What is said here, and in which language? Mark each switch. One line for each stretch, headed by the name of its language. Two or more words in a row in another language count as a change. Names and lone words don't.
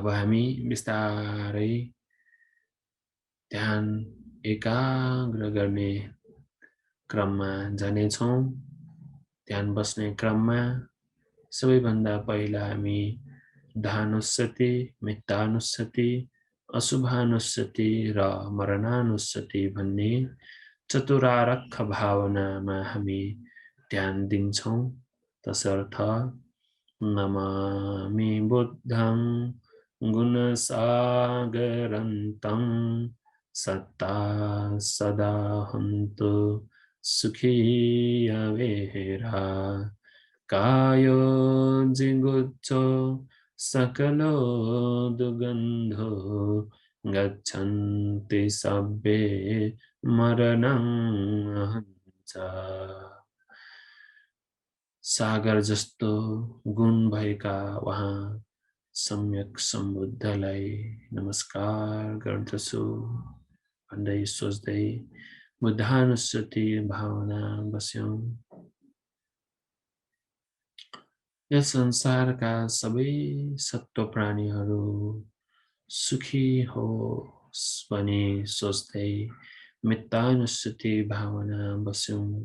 Nepali: हामी बिस्तारै ध्यान एकाग्र गर्ने क्रममा जानेछौँ ध्यान बस्ने क्रममा सबैभन्दा पहिला हामी धानुस्सति मित्तानुस्सति अशुभानुस्सति र मरणानुस्सति भन्ने चतुरार्क भावनामा हामी ध्यान दिन्छौँ तसर्थ
Pali: नमामि बुद्धं गुणसागरन्तं सत्ता सदा हन्तु सुखी अवेरा कायो जिगुच्चो सकलो दुगन्धो गच्छन्ति सब्बे मरणं अहञ्च
Nepali: सागर जस्तो गुण भएका वहाँ सम्यक सम्बुद्धलाई नमस्कार गर्दछु भन्दै सोच्दै बुद्धानुस्सति भावना बस्यौं यस संसारका सबै सत्व प्राणीहरू सुखी होस् भनी सोच्दै मित्तानुस्सति भावना बस्यौं